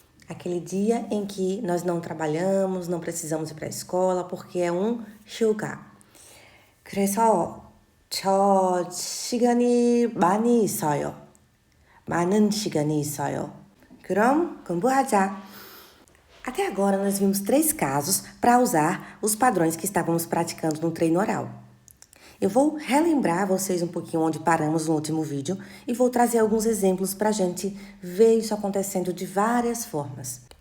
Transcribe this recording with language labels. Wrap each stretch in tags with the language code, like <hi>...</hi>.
<pt>Aquele dia em que nós não trabalhamos, não precisamos ir para a escola, porque é 휴가.</pt> <ko>그래서 저 시간이 많이 있어요. 많은 시간이 있어요. 그럼 공부하자.</ko> <pt>Até agora nós vimos 3 casos para usar os padrões que estávamos praticando no treino oral. Eu vou relembrar vocês um pouquinho onde paramos no último vídeo e vou trazer alguns exemplos para a gente ver isso acontecendo de várias formas.</pt>